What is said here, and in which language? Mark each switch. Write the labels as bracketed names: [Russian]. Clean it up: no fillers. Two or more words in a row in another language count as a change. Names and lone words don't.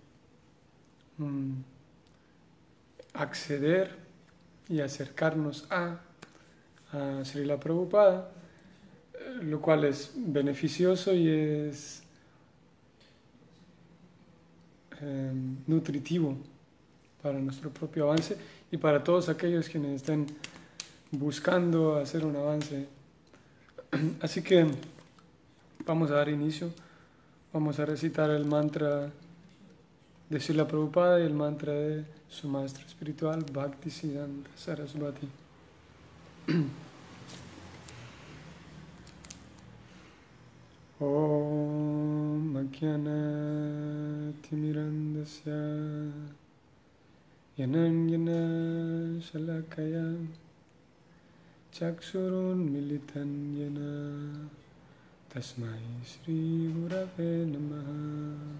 [Spanish] acceder y acercarnos a Srila Prabhupada, lo cual es beneficioso y es nutritivo para nuestro propio avance y para todos aquellos quienes estén buscando hacer un avance. Así que vamos a dar inicio, vamos a recitar el mantra de Srila Prabhupada y el mantra de su maestro espiritual, Bhaktisiddhanta Sarasvati. [Sanskrit] Om Ajnana Timirandasya Yananyana Shalakaya Chakshurun Militan Yana Tasmai Shri Gurave Namaha.